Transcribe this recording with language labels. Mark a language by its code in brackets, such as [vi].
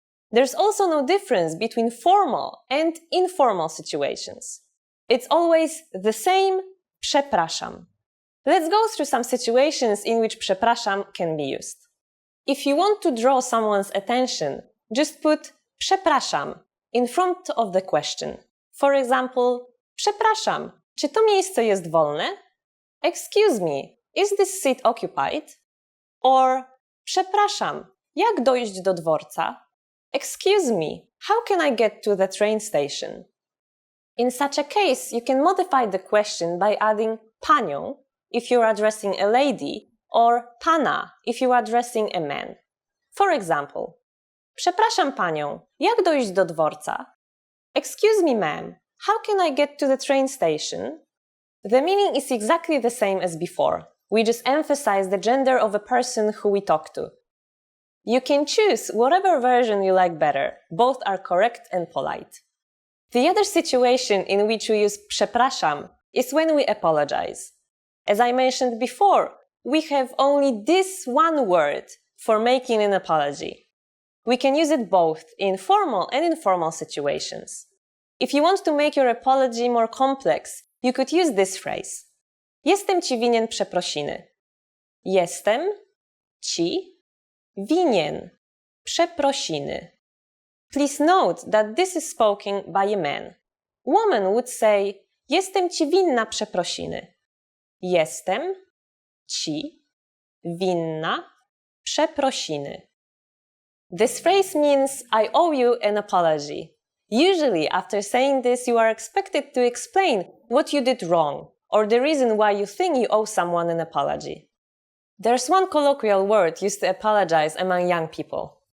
[en] There's also no difference between formal and informal situations. It's always the same przepraszam. Let's go through some situations in which przepraszam can be used. If you want to draw someone's attention, just put przepraszam in front of the question. For example, [pl] przepraszam, czy to miejsce jest wolne? [en] Excuse me, is this seat occupied? [pl] Or przepraszam, jak dojść do dworca? [en] Excuse me, how can I get to the train station? In such a case, you can modify the question by adding panią if you're addressing a lady, or pana if you are addressing a man. For example, [pl] przepraszam panią, jak dojść do dworca? [en] Excuse me, ma'am, how can I get to the train station? The meaning is exactly the same as before. We just emphasize the gender of a person who we talk to. You can choose whatever version you like better. Both are correct and polite. The other situation in which we use przepraszam is when we apologize. As I mentioned before, we have only this one word for making an apology. We can use it both in formal and informal situations. If you want to make your apology more complex, you could use this phrase. [pl] Jestem ci winien przeprosiny. Jestem ci winien przeprosiny. [en] Please note that this is spoken by a man. Woman would say, [pl] jestem ci winna przeprosiny. Jestem ci winna przeprosiny. [en] This phrase means I owe you an apology. Usually, after saying this, you are expected to explain what you did wrong or the reason why you think you owe someone an apology. There's one colloquial word used to apologize among young people.